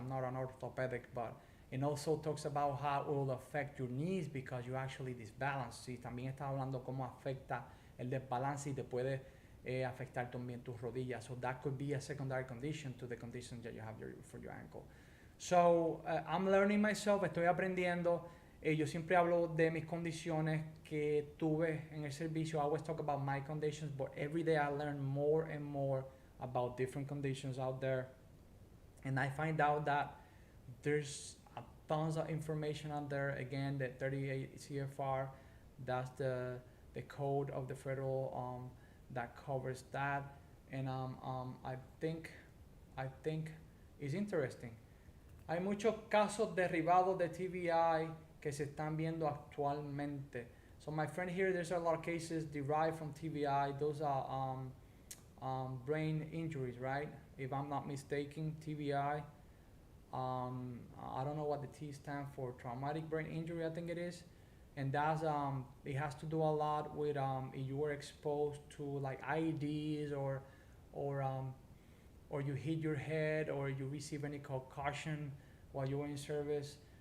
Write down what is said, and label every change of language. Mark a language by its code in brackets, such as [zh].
[en] I'm not an orthopedic, but it also talks about how it will affect your knees because you actually disbalance. [es] Sí, también está hablando cómo afecta el desbalance y te puede afectar también tus rodillas. [en] So that could be a secondary condition to the condition that you have for your ankle. So I'm learning myself, [es] estoy aprendiendo. Yo siempre hablo de mis condiciones que tuve en el servicio. [en] I always talk about my conditions, but every day I learn more and more about different conditions out there. And I find out that there's tons of information out there. Again, the 38 CFR, that's the code of the federal that covers that. And I think it's interesting. [es] Hay muchos casos derivados de TBI que se están viendo actualmente. [en] So my friend here, there's a lot of cases derived from TBI. Those are brain injuries, right? If I'm not mistaken, TBI. I don't know what the T stands for. Traumatic brain injury, I think it is. And that's it has to do a lot with if you were exposed to like IEDs or you hit your head or you receive any concussion while you were in service.